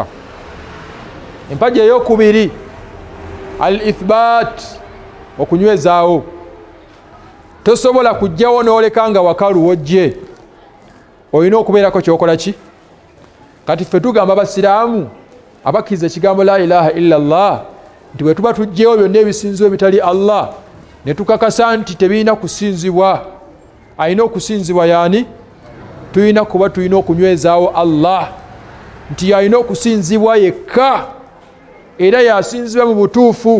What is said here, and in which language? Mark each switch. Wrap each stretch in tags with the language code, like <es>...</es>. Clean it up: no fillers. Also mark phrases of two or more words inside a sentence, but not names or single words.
<lg>Empaji ey'okubiri al-ithbat, okunywezaawo. Tosobola kujjawo n'oleka nga wakalu wojje. Olina okubeerako kyokola ki? Kati ffe tugamba abasiraamu abakkiriza ekigambo</lg> <ar>لا إله إلا الله</ar> <lg>nti bwe tuba tujjewo byonna ebisinzibwa ebitali Allah ne tukakasa nti tebirina kusinzibwa, alina okusinzibwa yaani? Tulina kuba tulina okunywezaawo Allah nti alina okusinzibwa yekka era yasinzibwa mu butuufu.</lg>